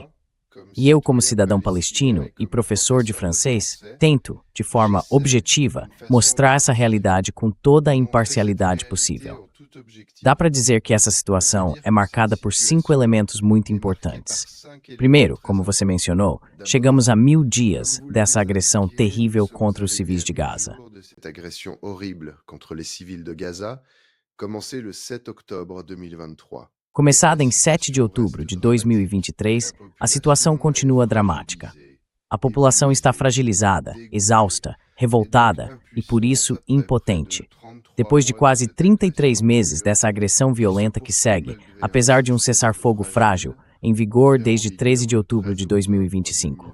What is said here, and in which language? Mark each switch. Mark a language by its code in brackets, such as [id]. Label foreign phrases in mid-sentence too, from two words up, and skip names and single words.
[pt] E eu, como cidadão palestino e professor de francês, tento, de forma objetiva, mostrar essa realidade com toda a imparcialidade possível. Dá para dizer que essa situação é marcada por 5 elementos muito importantes. Primeiro, como você mencionou, chegamos a 1000 dias dessa agressão terrível contra os civis de Gaza. [fr] Commencé le 7 octobre 2023. [pt] Começada em 7 de outubro de 2023, a situação continua dramática. A população está fragilizada, exausta, revoltada e, por isso, impotente. Depois de quase 33 meses dessa agressão violenta que segue, apesar de um cessar-fogo frágil, em vigor desde 13 de outubro de 2025.